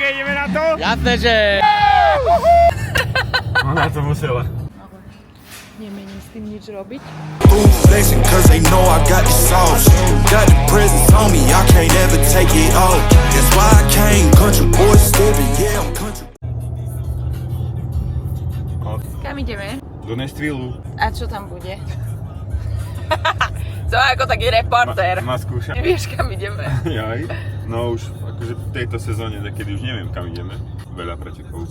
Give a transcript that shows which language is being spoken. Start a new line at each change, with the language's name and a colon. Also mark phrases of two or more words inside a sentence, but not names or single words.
Slovak: ideme na to? Jasné, že... Ona to musela. Nemením s tým nič robiť.
English: Boom flexing cause they know I got the sauce. Got the presence on me, I can't ever take it off. That's why I came country boy stepping, yeah I'm country.
Slovak: Kam ideme? Do Nashvillu. A čo tam bude? Som ako taký reportér. Ma skúša. Nevieš, kam ideme? Jaj. No už akože v tejto sezóne, takedy už neviem kam ideme. Veľa pretekov.